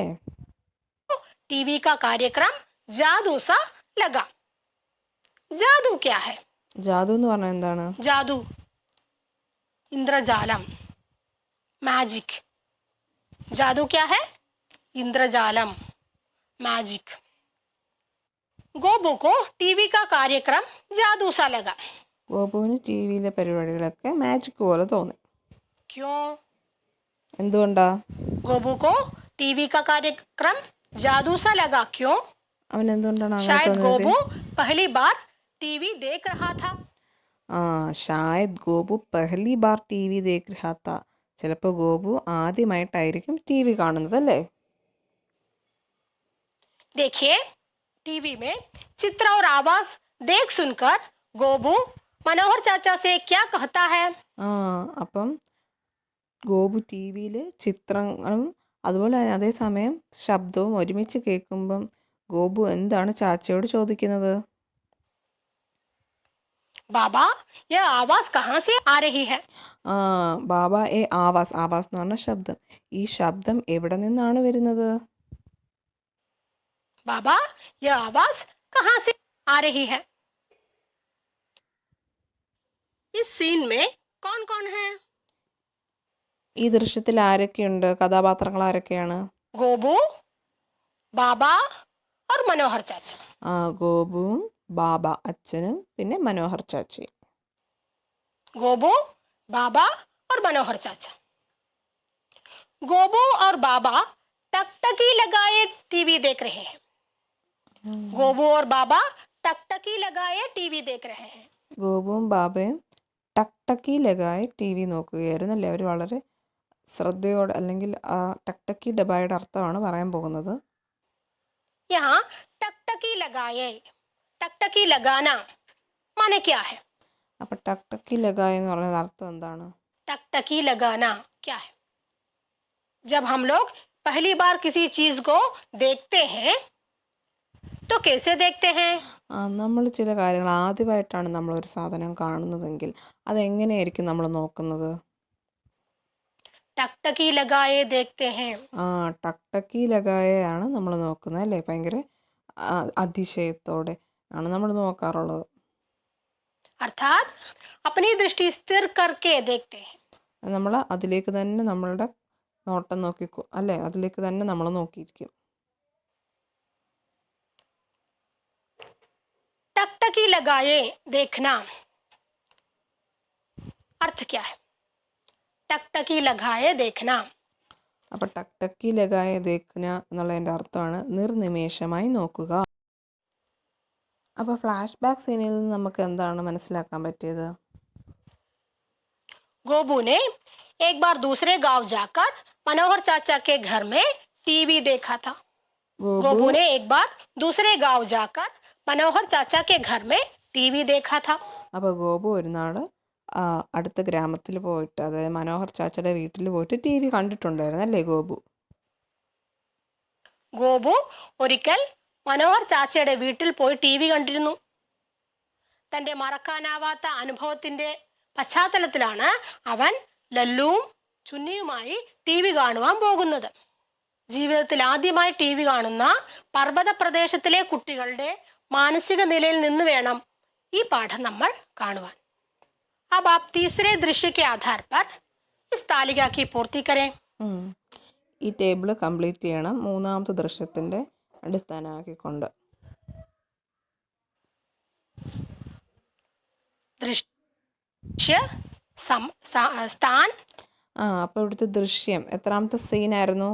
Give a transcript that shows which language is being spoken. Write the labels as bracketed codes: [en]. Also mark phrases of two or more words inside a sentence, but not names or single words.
[hi] टीवी का कार्यक्रम जादू सा लगा। जादू क्या है? [ml] ജാദു എന്ന് പറഞ്ഞാൽ എന്താണ്? [hi] जादू, इंद्रजालम, मैजिक। जादू क्या है? इंद्रजालम, मैजिक। गोबू को टीवी का कार्यक्रम जादू सा लगा। [ml] ഗോപുവിന് ടി വിയിലെ പരിപാടികളൊക്കെ മാജിക് പോലെ തോന്നി. [hi] क्यों? [ml] എന്തുകൊണ്ടാ? [hi] गोबू को टीवी का कार्यक्रम जादू सा लगा। क्यों? [ml] അവൻ എന്തുകൊണ്ടാണ് അങ്ങനെ [hi] शायद [ml] തോന്നിയത്? [hi] गोबू पहली बार टीवी देख रहा था। शायद गोपू पहली बार टी वी देख रहा था. [ml] ചിലപ്പോൾ ഗോപു ആദ്യമായിട്ടായിരിക്കും ടി വി കാണുന്നത് അല്ലേ? [hi] देखिए, टीवी में चित्र और आवाज देख सुनकर गोबू मनोहर चाचा से क्या कहता है? [ml] അപ്പം ഗോപു ടി വിയിൽ ചിത്രങ്ങളും അതുപോലെ തന്നെ അതേസമയം ശബ്ദവും ഒരുമിച്ച് കേൾക്കുമ്പം ഗോപു എന്താണ് ചാച്ചയോട് ചോദിക്കുന്നത്? [hi] बाबा, यह आवाज कहाँ से आ रही है? [ml] ആ [hi] बाबा ये आवाज़, आवाज़ [ml] എന്ന് പറഞ്ഞ ശബ്ദം. ഈ ശബ്ദം എവിടെ നിന്നാണ് വരുന്നത്? [hi] बाबा, यह आवाज कहाँ से आ रही है? इस सीन में कौन कौन है? [ml] ഈ ദൃശ്യത്തിൽ ആരൊക്കെയുണ്ട്? കഥാപാത്രങ്ങൾ ആരൊക്കെയാണ്? [hi] गोबू, बाबा और मनोहर चाचा. [ml] ആ ഗോപുവും ബാബ അച്ഛനും പിന്നെ മനോഹർ ചാച്ചയും. [hi] गोबू, बाबा और मनोहर चाचा. गोबू और बाबा टकटकी लगाए टीवी देख रहे हैं. गोबू और बाबा टकटकी लगाए टीवी देख रहे हैं. [ml] ഗോപുവും ബാബയും [hi] टकटकी लगाए [ml] ടി വി നോക്കുകയായിരുന്നു അല്ലേ? അവർ വളരെ ശ്രദ്ധയോടെ, അല്ലെങ്കിൽ ആ ടക്ടക്കി ഡബായുടെ അർത്ഥമാണ് പറയാൻ പോകുന്നത്. [hi] यहाँ टकटकी लगाए, टकटकी लगाना माने क्या है? [ml] അപ്പം [hi] टकटकी लगाए [ml] എന്ന് പറയുന്നത് അർത്ഥം എന്താണ്? [hi] टकटकी लगाना क्या है? जब हम लोग पहली बार किसी चीज को देखते हैं तो कैसे देखते हैं? [ml] നമ്മൾ ചില കാര്യങ്ങൾ ആദ്യമായിട്ടാണ് നമ്മളൊരു സാധനം കാണുന്നതെങ്കിൽ അതെങ്ങനെയായിരിക്കും നമ്മൾ നോക്കുന്നത്? [hi] टकटकी लगाए देखते हैं. [ml] ടക്ടക്കി ലഗായാണ് നമ്മൾ നോക്കുന്നത് അല്ലേ? ഭയങ്കര അതിശയത്തോടെ ആണ് നമ്മൾ നോക്കാറുള്ളത്. [hi] अर्थात अपनी दृष्टि स्थिर करके देखते हैं. [ml] നമ്മൾ അതിലേക്ക് തന്നെ നമ്മളുടെ നോട്ടം നോക്കിക്കോ അല്ലേ? അതിലേക്ക് തന്നെ നമ്മൾ നോക്കിയിരിക്കും. [hi] टकटकी लगाए देखना अर्थ क्या है? टकटकी लगाए देखना. [ml] അപ്പം [hi] टकटकी लगाए देखना [ml] എന്നുള്ളതിൻ്റെ അർത്ഥമാണ് നിർനിമേഷമായി നോക്കുക. അപ്പോൾ ഫ്ലാഷ് ബാക്ക് സീനിൽ നിന്ന് നമുക്ക് എന്താണ് മനസ്സിലാക്കാൻ പറ്റിയത്? [hi] गोबू ने एक बार दूसरे गांव जाकर मनोहर चाचा के घर में टीवी देखा था. गोबू ने एक बार दूसरे गांव जाकर मनोहर चाचा के घर में टीवी देखा था. [ml] അപ്പോൾ ഗോപു ഒരു നാൾ അടുത്ത ഗ്രാമത്തിൽ പോയിട്ട്, അതായത് മനോഹർ ചാച്ചയുടെ വീട്ടിൽ പോയിട്ട് ടി വി കണ്ടിട്ടുണ്ടായിരുന്നു അല്ലേ ഗോപു? ഗോപു ഒരിക്കൽ മനോഹർ ചാച്ചയുടെ വീട്ടിൽ പോയി ടി വി കണ്ടിരുന്നു. തന്റെ മറക്കാനാവാത്ത അനുഭവത്തിന്റെ പശ്ചാത്തലത്തിലാണ് അവൻ ലല്ലുവും ചുന്നിയുമായി ടി വി കാണുവാൻ പോകുന്നത്. ജീവിതത്തിൽ ആദ്യമായി ടി വി കാണുന്ന പർവ്വത പ്രദേശത്തിലെ കുട്ടികളുടെ മാനസിക നിലയിൽ നിന്ന് വേണം ഈ പാഠം നമ്മൾ കാണുവാൻ. [hi] अब आप तीसरे दृश्य के आधार पर इस तालिका की पूर्ति करें. [ml] ഈ [en] table complete [ml] ചെയ്യണം മൂന്നാമത്തെ ദൃശ്യത്തിൻ്റെ അടിസ്ഥാനമാക്കിക്കൊണ്ട്. [hi] दृश्य स्थान. [ml] അപ്പോൾ ഇവിടുത്തെ ദൃശ്യം എത്രാമത്തെ സീനായിരുന്നു?